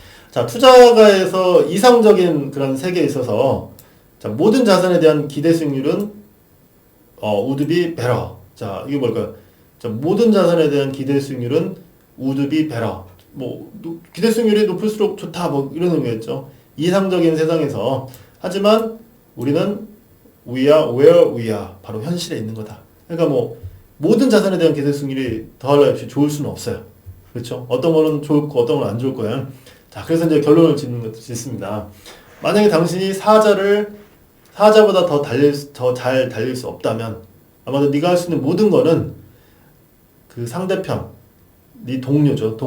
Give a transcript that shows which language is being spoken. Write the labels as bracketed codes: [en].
[ko] 자, 투자가에서 이상적인 그런 세계에 있어서 자, 모든 자산에 대한 기대 수익률은 [en] would be better. [ko] 자, 이게 뭘까요? 자, 모든 자산에 대한 기대 수익률은 [en] would be better. [ko] 뭐 기대 수익률이 높을수록 좋다 뭐 이런 의미였죠. [en] 이상적인 세상에서 하지만 우리는 we are where we are. [ko] 바로 현실에 있는 거다. 그러니까 뭐 모든 자산에 대한 기대 수익률이 더할 없이 좋을 수는 없어요. 그렇죠? 어떤 거는 좋고 어떤 건 안 좋을 거야. 자, 그래서 이제 결론을 짓습니다. 만약에 당신이 사자보다 더 잘 달릴 수 없다면 아마도 네가 할 수 있는 모든 거는 그 상대편, 네 동료죠.